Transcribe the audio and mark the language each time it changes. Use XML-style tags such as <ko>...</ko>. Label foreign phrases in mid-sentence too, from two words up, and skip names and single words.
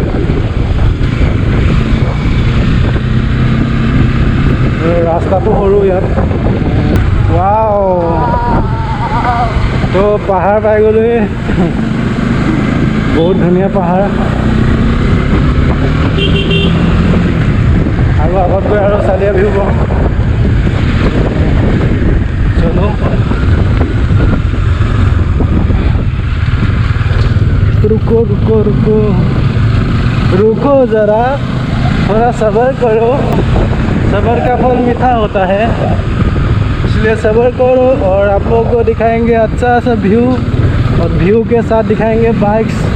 <as>ৰাস্তাটো সৰু ইয়াত ৱাও তো পাহাৰ পাই গ'লোহি বহুত ধুনীয়া পাহাৰ আৰু আগত গৈ আৰু চালিয়া ভিউ পাম</as> <hi>चलो रुको ज़रा थोड़ा सब्र करो सब्र का फल मीठा होता है इसलिए सब्र करो और आप लोगों को दिखाएंगे अच्छा सा व्यू और व्यू के साथ दिखाएंगे बाइक्स</hi>